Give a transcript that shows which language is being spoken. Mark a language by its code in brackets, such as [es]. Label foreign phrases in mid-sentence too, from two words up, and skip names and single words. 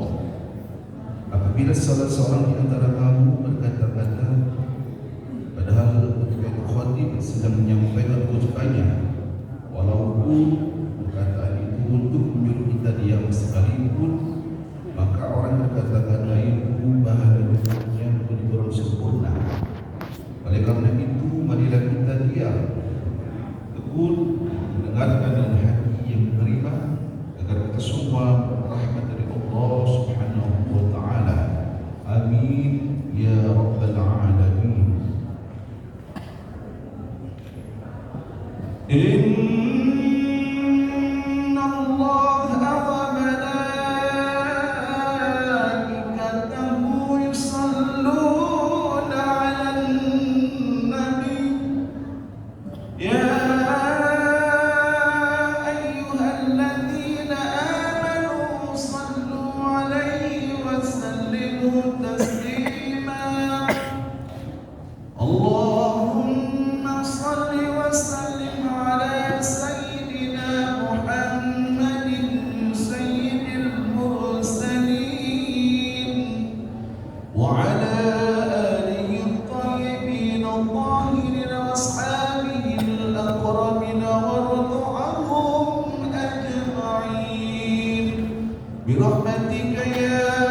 [id] Apabila salah seorang di antara kamu berkata-kata padahal ketika itu khatib sedang menyampaikan khutbahnya, walaupun perkataan itu untuk menyuruh kita diam sekalipun, maka orang berkata-kata itu bahala hidupnya menjadi kurang sempurna. Oleh karena itu, marilah kita diam, tekun, mendengarkan dengan hati yang menerima, agar kita semua rahmat dari Allah [ar] سبحانه وتعالى. آمين يا رب العالمين. إن الله وملائكته يصلون على النبي يا أيها الذين آمنوا صلوا عليه وسلموا تسليما. اللهم صل وسلم على سيدنا محمد سيد المرسلين وعلى آله الطيبين الطاهرين وأصحابه الأكرمين ورضي عنهم أجمعين برحمتك يا